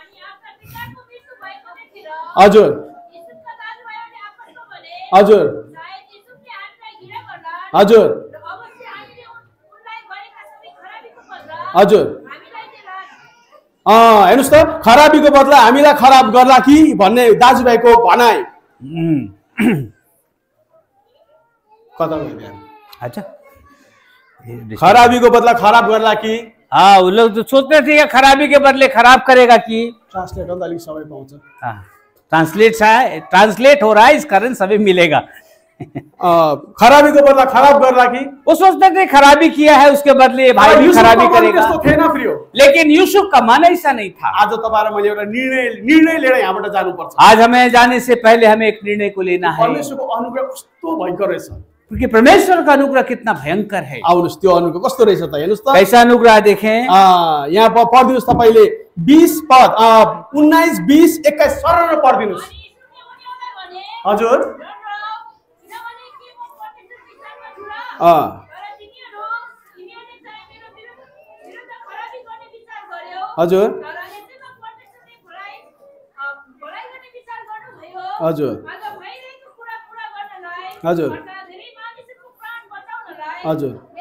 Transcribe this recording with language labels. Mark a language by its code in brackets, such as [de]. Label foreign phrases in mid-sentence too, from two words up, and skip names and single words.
[ne] हजुर हजुर हजुर हजुर हेर्नुहोस् त, खराबीको बदला हामीलाई खराब गर्ला कि भन्ने दाजुभाइको भनाइ। कता गयो? अच्छा, खराबीको बदला खराब गर्ला कि [hi] हाँ, वो लोग तो सोचते थे कि खराबी के बदले खराब करेगा कि। [ne] ट्रान्सलेट गर्दा अलिक समय पाउँछ। [hi] ट्रांसलेट हो रहा है, इस कारण सभी मिलेगा। [ne] खराबीको बदला खराब गर्ला कि [hi] वो सोचते थे खराबी किया है उसके बदले भाई भी खराबी करेगा, [ne] त्यस्तो थिएन प्रियो। [hi] लेकिन यूसुफ का मन ऐसा नहीं था। [ne] आज तपाईँ मैले एउटा निर्णय लिएर यहाँबाट जानुपर्छ। [hi] आज हमें जाने से पहले हमें एक निर्णय को लेना है, [ne] परमेश्वरको अनुग्रह कस्तो भयङ्कर रहेछ। [hi] क्योंकि परमेश्वर का अनुग्रह कितना भयंकर है। [ne] आउनुहोस् त्यो अनुग्रह कस्तो रहेछ त हेर्नुहोस् त। [hi] कैसा अनुग्रह देखें, [ne] यहाँ पढिदिनुहोस् तपाईँले 20 पद 19, 20, 21 सरर पढिदिनुहोस्। हजुर हजुर हजुर हजुर हजुर